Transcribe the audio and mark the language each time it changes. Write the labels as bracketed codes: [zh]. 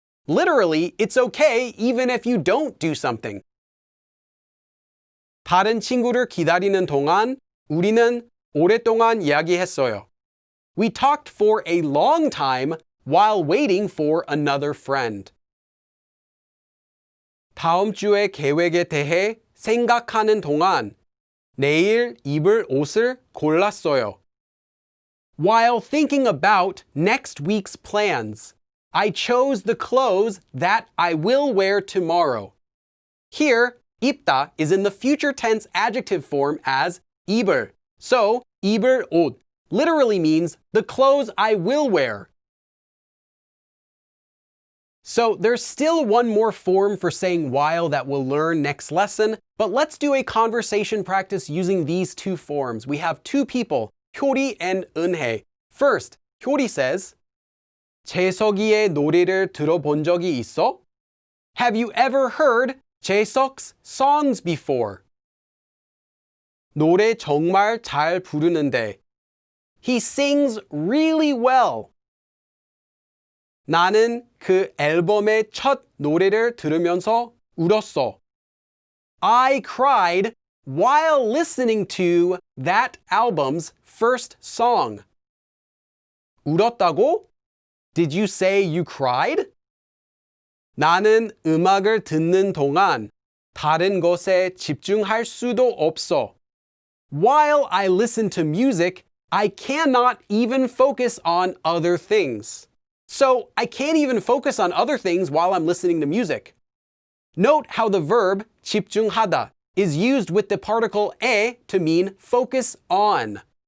[en] Literally, it's okay even if you don't do something. [ko] 다른 친구를 기다리는 동안 우리는 오랫동안 이야기했어요. [en] We talked for a long time while waiting for another friend. [ko] 다음 주의 계획에 대해 생각하는 동안 내일 입을 옷을 골랐어요. [en] While thinking about next week's plans, I chose the clothes that I will wear tomorrow. Here, 입다 is in the future tense adjective form as 입을. So, 입을 옷 literally means the clothes I will wear. So there's still one more form for saying while that we'll learn next lesson, but let's do a conversation practice using these two forms. We have two people, 효리 and 은혜. First, 효리 says, [ko] 재석이의 노래를 들어본 적이 있어? [en] Have you ever heard 재석's songs before? [ko] 노래 정말 잘 부르는데. [en] He sings really well. [ko] 나는 그 앨범의 첫 노래를 들으면서 울었어. [en] I cried while listening to that album's first song. [ko] 울었다고? [en] Did you say you cried? [ko] 나는 음악을 듣는 동안 다른 것에 집중할 수도 없어. [en] While I listen to music, I cannot even focus on other things. So I can't even focus on other things while I'm listening to music. Note how the verb 집중하다 is used with the particle 에 to mean focus on.